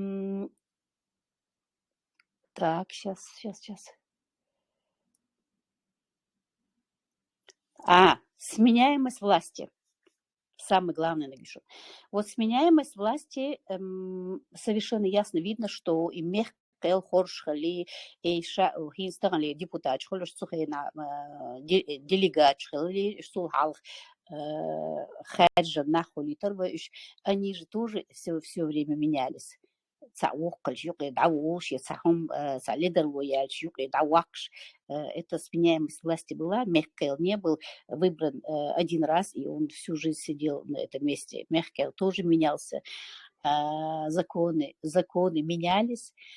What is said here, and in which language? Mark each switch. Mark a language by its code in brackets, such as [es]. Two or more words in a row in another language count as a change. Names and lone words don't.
[ru] Так, сейчас. Сменяемость власти. Самое главное напишу. Вот сменяемость власти совершенно ясно видно, что и Мехкел Хоршхали, и Хинстагали депутат, Холошцухена делегат, Сулхал Хаджа Нахолитер, они же тоже все время менялись. Это сменяемость власти была. Мехкел не был выбран один раз, и он всю жизнь сидел на этом месте. Мехкел тоже менялся. Законы менялись.